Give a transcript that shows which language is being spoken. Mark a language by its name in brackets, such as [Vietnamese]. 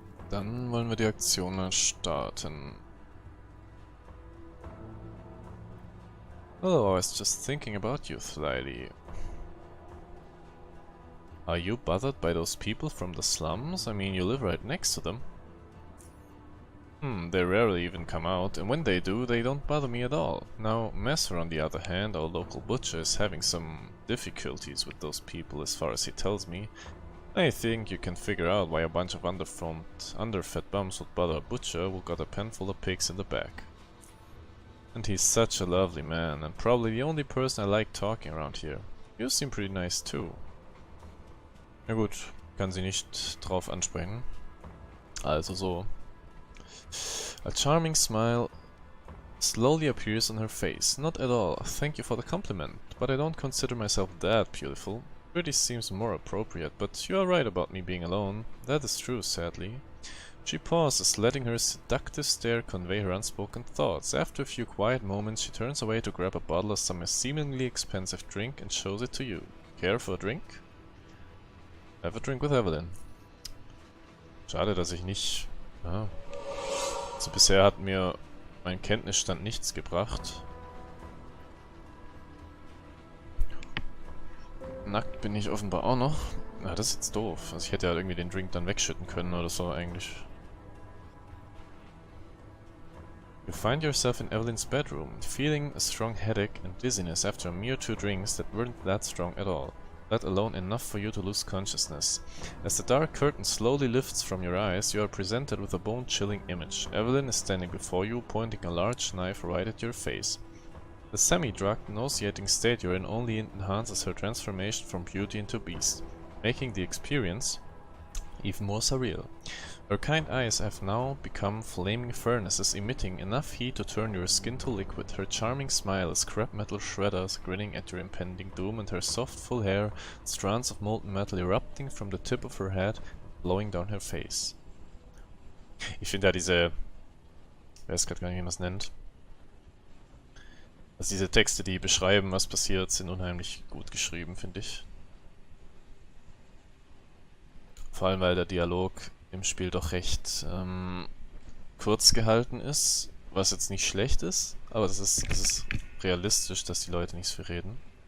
[German] Dann wollen wir die Aktion mal starten. [English] Oh, I was just thinking about you, Slyly. Are you bothered by those people from the slums? I mean, you live right next to them. They rarely even come out, and when they do, they don't bother me at all. Now, Messer, on the other hand, our local butcher, is having some difficulties with those people as far as he tells me. I think you can figure out why a bunch of underfed bums would bother a butcher who got a pen full of pigs in the back. And he's such a lovely man, and probably the only person I like talking around here. You seem pretty nice too. [German] Na gut, kann sie nicht drauf ansprechen. Also so. [English] A charming smile slowly appears on her face. Not at all. Thank you for the compliment, but I don't consider myself that beautiful. Pretty seems more appropriate, but you are right about me being alone. That is true, sadly. She pauses, letting her seductive stare convey her unspoken thoughts. After a few quiet moments, she turns away to grab a bottle of some seemingly expensive drink and shows it to you. Care for a drink? Have a drink with Evelyn. [German] Schade, dass ich nicht... Ja. Also bisher hat mir mein Kenntnisstand nichts gebracht. Nackt bin ich offenbar auch noch. Na, das ist jetzt doof. Also ich hätte ja irgendwie den Drink dann wegschütten können oder so eigentlich. [English] You find yourself in Evelyn's bedroom, feeling a strong headache and dizziness after a mere 2 drinks that weren't that strong at all, let alone enough for you to lose consciousness. As the dark curtain slowly lifts from your eyes, you are presented with a bone-chilling image. Evelyn is standing before you, pointing a large knife right at your face. The semi-drugged, nauseating state you're in only enhances her transformation from beauty into beast, making the experience even more surreal. Her kind eyes have now become flaming furnaces, emitting enough heat to turn your skin to liquid. Her charming smile is scrap metal shredders grinning at your impending doom, and her soft full hair, strands of molten metal erupting from the tip of her head, blowing down her face. [German] Ich finde ja diese... Ich weiß gerade gar nicht, wie man es nennt. Also diese Texte, die beschreiben, was passiert, sind unheimlich gut geschrieben, finde ich. Vor allem, weil der Dialog im Spiel doch recht kurz gehalten ist, was jetzt nicht schlecht ist, aber das ist realistisch, dass die Leute nicht so viel reden.